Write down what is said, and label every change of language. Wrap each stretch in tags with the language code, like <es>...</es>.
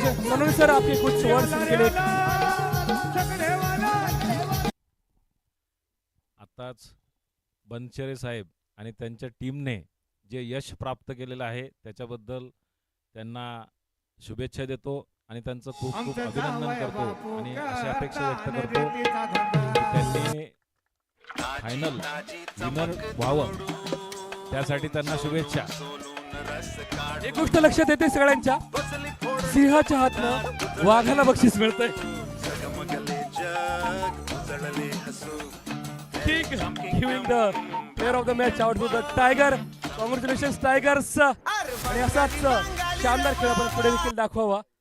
<hi>Manoj sir आपके कुछ words के लिए.</hi> <mr>आताच बनशेरे साहेब आणि त्यांच्या टीमने जे यश प्राप्त केलेलं आहे त्याच्याबद्दल त्यांना शुभेच्छा देतो आणि त्यांचं खूप खूप अभिनंदन करतो आणि अशी अपेक्षा व्यक्त करतो की त्यांनी फायनल विनर व्हावं, त्यासाठी त्यांना शुभेच्छा. एक गोष्ट लक्षात येते सगळ्यांच्या, सिंहाच्या हातनं वाघाला बक्षीस मिळतंय.</mr> <en>King giving the player of the match out to the Tiger. Congratulations Tigers.</en> <mr>आणि असाच शानदार खेळ आपण पुढे देखील दाखवावा.</mr>